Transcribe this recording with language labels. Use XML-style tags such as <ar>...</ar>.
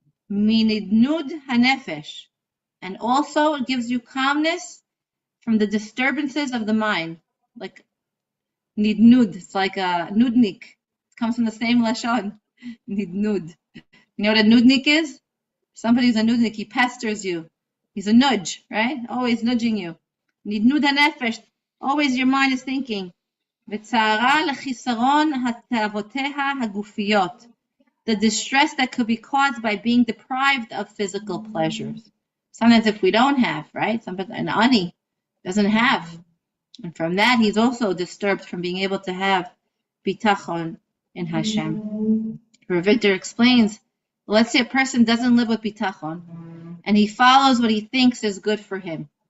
<he>minidnud hanefesh,</he> <en>and also it gives you calmness from the disturbances of the mind, like nidnud. It's like a nudnik. It comes from the same lashon, nidnud. You know what a nudnik is? Somebody's a nudnik. He pesters you. He's a nudge, right? Always nudging you. Nidnud hanefesh. Always your mind is thinking.</en> <he>וצערה לחיסרון התאוותיה הגופיות.</he> <en>The distress that could be caused by being deprived of physical pleasures. Sometimes if we don't have, right? Sometimes an ani doesn't have. And from that, he's also disturbed from being able to have bitachon in Hashem. Rav Victor explains, let's say a person doesn't live with bitachon, and he follows what he thinks is good for him.</en>